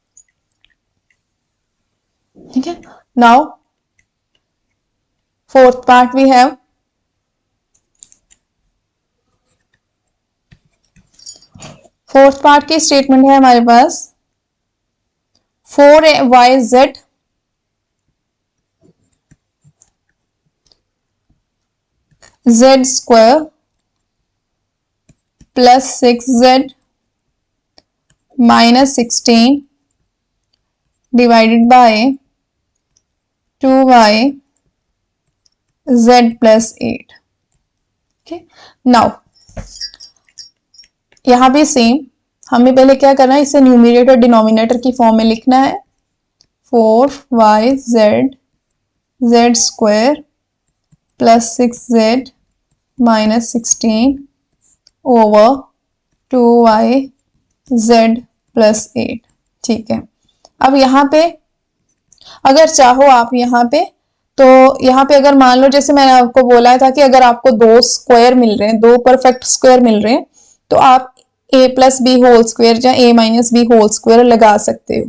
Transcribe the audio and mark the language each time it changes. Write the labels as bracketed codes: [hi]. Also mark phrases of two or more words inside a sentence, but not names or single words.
[hi] ठीक है, [en] now fourth part we have fourth part [hi] की स्टेटमेंट है हमारे पास [en] 4yz z² + 6z - 16 divided by 2y z + 8। okay, now [hi] यहां भी सेम, हमें पहले क्या करना है? इसे [en] numerator denominator [hi] की फॉर्म में लिखना है। [en] 4yz z² + 6z - 16 over 2y z + 8। [hi] ठीक है, अब यहाँ पे अगर चाहो आप यहाँ पे, तो यहाँ पे अगर मान लो जैसे मैंने आपको बोला था कि अगर आपको 2 स्क्वायर मिल रहे हैं, 2 [en] perfect square [hi] मिल रहे हैं, तो आप [en] a + b whole square [hi] या [en] a - b whole square [hi] लगा सकते हो।